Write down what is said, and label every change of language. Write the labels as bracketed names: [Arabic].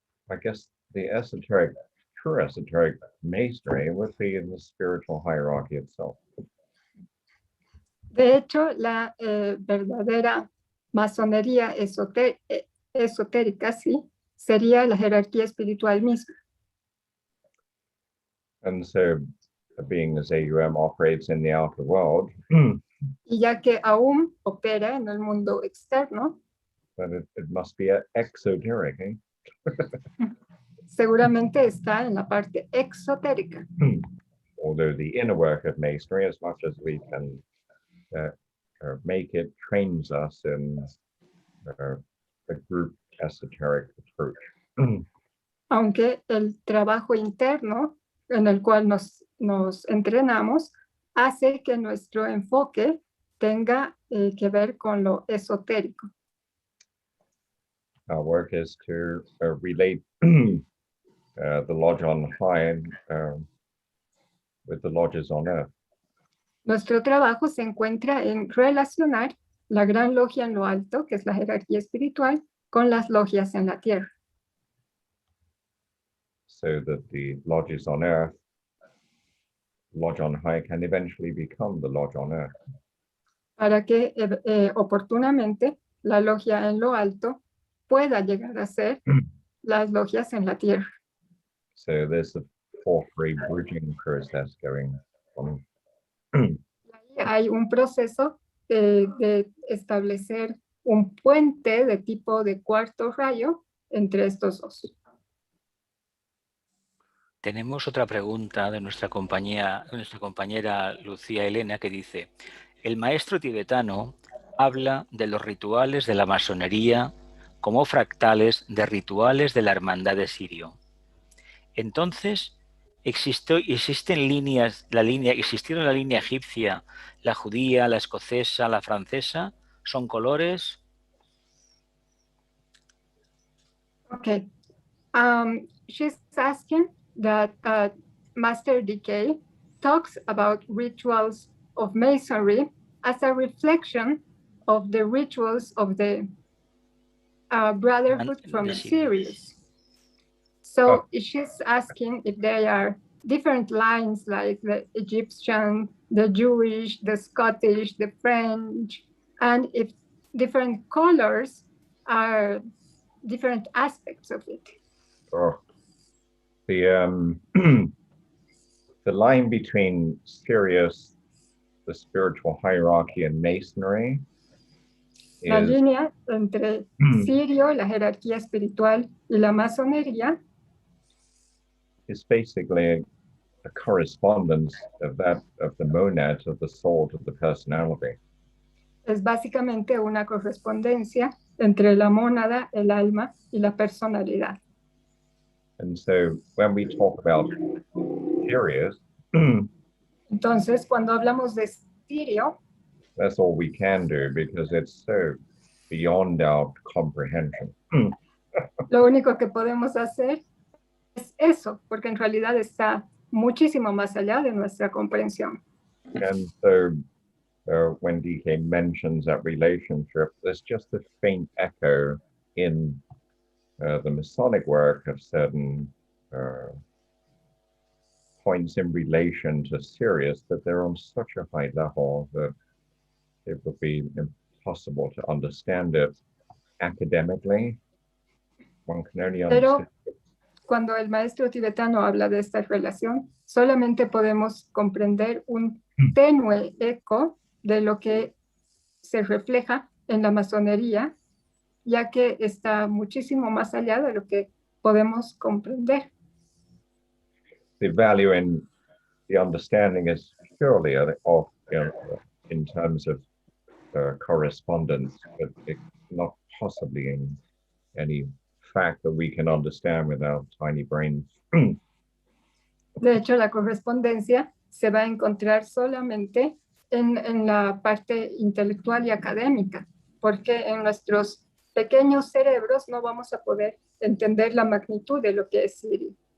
[English] I guess the true esoteric masonry would be in the spiritual hierarchy itself. [Spanish] De hecho, la verdadera masonería esotérica, sí, sería la jerarquía espiritual misma. [English] And so, being as AUM operates in the outer world, [Spanish] y ya que AUM opera en el mundo externo, [English] then it must be exoteric, eh? [Spanish] Seguramente está en la parte exotérica. [English] Although the inner work of masonry, as much as we can make it, trains us in a group esoteric approach. [Spanish] Aunque el trabajo interno en el cual nos entrenamos hace que nuestro enfoque tenga que ver con lo esotérico. [English] Our work is to relate the lodge on high with the lodges on earth. [Spanish] Nuestro trabajo se encuentra en relacionar la gran logia en lo alto, que es la jerarquía espiritual, con las logias en la tierra. [English] So that the lodges on earth, lodge on high, can eventually become the lodge on earth. [Spanish] Para que oportunamente la logia en lo alto pueda llegar a ser las logias en la tierra. [English] So there's a fourth-ray bridging process going on. [Spanish] Hay un proceso de establecer un puente de tipo de cuarto rayo entre estos dos. Tenemos otra pregunta de nuestra compañera Lucía Elena, que dice: el maestro tibetano habla de los rituales de la masonería como fractales de rituales de la hermandad de Sirio. Entonces, existieron la línea egipcia, la judía, la escocesa, la francesa, son colores. [English] Okay. She's asking that Master Decay talks about rituals of Masonry as a reflection of the rituals of the Brotherhood from Sirius. So she's asking if there are different lines like the Egyptian, the Jewish, the Scottish, the French, and if different colors are different aspects of it. Oh, the the line between Sirius, the spiritual hierarchy, and Masonry [Spanish] La línea entre Sirio, la jerarquía espiritual, y la masonería [English] is basically a correspondence of the monad, of the soul, to the personality. [Spanish] es básicamente una correspondencia entre la mónada, el alma y la personalidad. [English] And so when we talk about Sirius, [Spanish] entonces cuando hablamos de Sirio, [English] that's all we can do because it's so beyond our comprehension. [Spanish] Lo único que podemos hacer es eso, porque en realidad está muchísimo más allá de nuestra comprensión. [English] And so when DK mentions that relationship, there's just a faint echo in the Masonic work of certain points in relation to Sirius, that they're on such a high level that it would be impossible to understand it academically. One can only understand. [Spanish] Pero cuando el maestro tibetano habla de esta relación, solamente podemos comprender un tenue eco de lo que se refleja en la masonería, ya que está muchísimo más allá de lo que podemos comprender. [English] The value in the understanding is purely of, in terms of correspondence, but it's not possibly in any fact that we can understand with our tiny brains. [Spanish] De hecho, la correspondencia se va a encontrar solamente en la parte intelectual y académica, porque en nuestros pequeños cerebros no vamos a poder entender la magnitud de lo que es Sirio.